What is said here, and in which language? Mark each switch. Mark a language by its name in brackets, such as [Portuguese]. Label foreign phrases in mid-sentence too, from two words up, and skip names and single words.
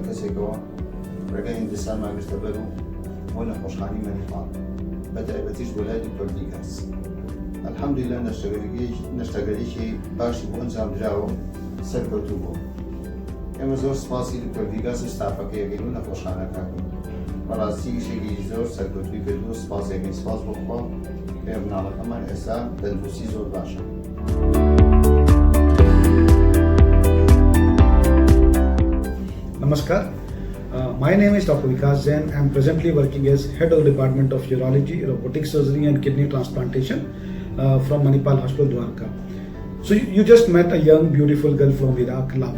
[Central Kurdish] کەسێکەوە ڕێگای هیندستان ماگرتە بەر و بۆ نەخۆشخانەی مەنیپاڵ بەتایبەتیش بۆ لای دکتۆر ڤیکاس الحەمدولیلا نەشتەگەریکی باشی بۆ ئەنجام دراوە سەرکەوتوو بوو ئێمە زۆر سپاسی دکتۆر ڤیکاس و ستافەکەی یەکەین و نەخۆشخانەکەکەین بەڕاستی ئیشێکی زۆر سەرکەوتووی کردو سپاسێکین سپاس بۆ خوا کە مناڵەکەمان ئێستا تەندروستی زۆر باشە. [English] Namaskar. My name is Dr. Vikas Jain. I am presently working as Head of the Department of Urology, Robotic Surgery and Kidney Transplantation from Manipal Hospital, Dwarka. So you just met a young, beautiful girl from Iraq, Lavin.